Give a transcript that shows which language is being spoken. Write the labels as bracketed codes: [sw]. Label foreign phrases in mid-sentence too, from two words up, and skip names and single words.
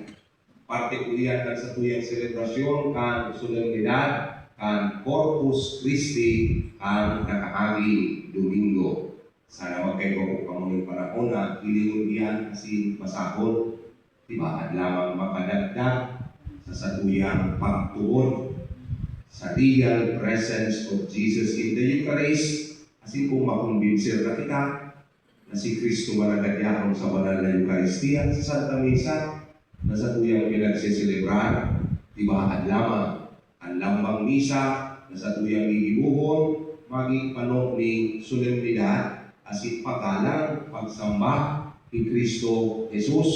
[bik] Parte po iyan kan sa tuyang selebrasyon kan solemnidad kan Corpus Christi kan nakaaging Domingo. Sana magkayo po kamuning panahon na ilingon iyan kasi masahol, diba? At lamang makadagdag sa satuyang pagtuon sa [en] real presence of Jesus in the Eucharist. [bik] Kasi kung makumbinser na kita na si Kristo malagadyaon sa banal na Eucharistia sa Santa Misa na sa tuyang pinagsiselebrar, diba? At lamang ang lambang misa na sa tuyang iibuhon, maging panong ni solemnidad asin paggalang, pagsamba ni Kristo Jesus.